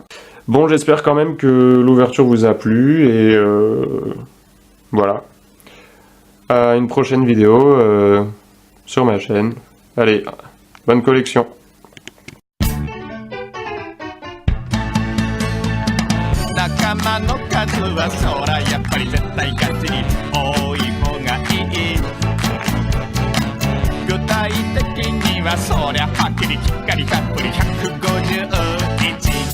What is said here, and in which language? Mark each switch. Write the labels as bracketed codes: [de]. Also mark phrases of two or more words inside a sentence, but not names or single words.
[fr] Bon, j'espère quand même que l'ouverture vous a plu et voilà. À une prochaine vidéo sur ma chaîne. Allez, bonne collection. [ja] 玉の数はそらやっぱり絶対ガチに多い方がいい。具体的にはそりゃはっきりきっかりたっぷり151